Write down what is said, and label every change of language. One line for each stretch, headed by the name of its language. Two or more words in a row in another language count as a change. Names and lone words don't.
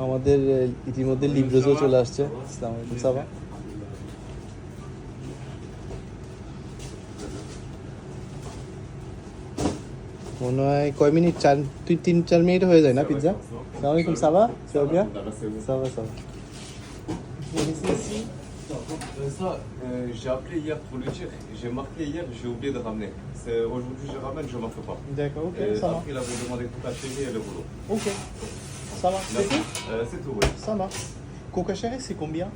Bangla: আমাদের ইতিমধ্যে লিব্রোজও চলে আসছে।
Arabic: السلام عليكم
Bangla: সাবা। মনে হয় কয় মিনিট, 3-4 মিনিট হয়ে যায় না পিৎজা।
Arabic: السلام عليكم
Bangla: সাবা। সাবা সাবা সাবা।
French: Ça, j'ai appelé hier pour lui dire, j'ai marqué hier, j'ai oublié de ramener. Aujourd'hui je ramène, je marque pas. D'accord, ok, ça va. Après il avait demandé tout à chérie et le boulot. Ok, ça marche. C'est tout? C'est tout, oui. Ça marche. Coca Cherry, c'est combien?